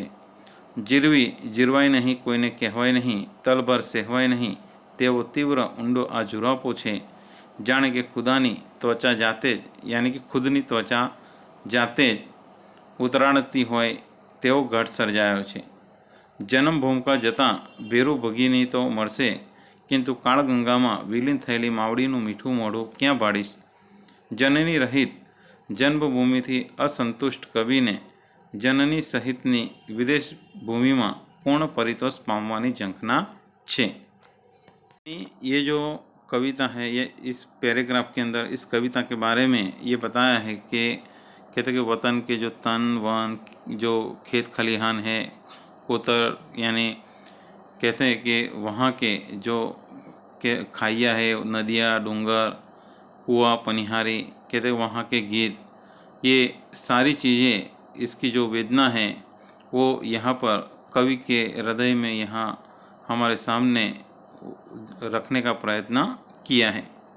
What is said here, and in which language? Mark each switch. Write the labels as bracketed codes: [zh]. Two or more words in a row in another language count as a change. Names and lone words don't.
[gu] જીરવી જીરવાય નહીં, કોઈને કહેવાય નહીં, તલભર સહેવાય નહીં, તેવો तीव्र ઊંડો આ ઝુરાપો છે, જાણે કે ખુદાની ત્વચા જાતે જ, યાની કે ખુદની ત્વચા જાતે જ ઉતરાણતી હોય તેવો ઘટ સર્જાયો છે। જન્મભૂમિકા જતાં ભેરું ભગીની તો મળશે, કિંતુ કાળગંગામાં વિલીન થયેલી માવડીનું મીઠું મોઢું ક્યાં ભાળીશ? જનની રહિત જન્મભૂમિથી અસંતુષ્ટ કવિને જનની સહિતની વિદેશ ભૂમિ માં પૂર્ણ પરિતોષ પામવાની ઝંખના છે। [hi] ये जो कविता है, ये इस पैराग्राफ के अंदर इस कविता के बारे में ये बताया है कि कहते कि वतन के जो तन वन, जो खेत खलिहान है, कोतर यानी कहते हैं कि वहाँ के जो के खाइया है, नदियाँ, डूंगर, कुआं, पनिहारी, कहते वहाँ के गीत, ये सारी चीज़ें, इसकी जो वेदना है वो यहाँ पर कवि के हृदय में यहाँ हमारे सामने रखने का प्रयत्न किया है।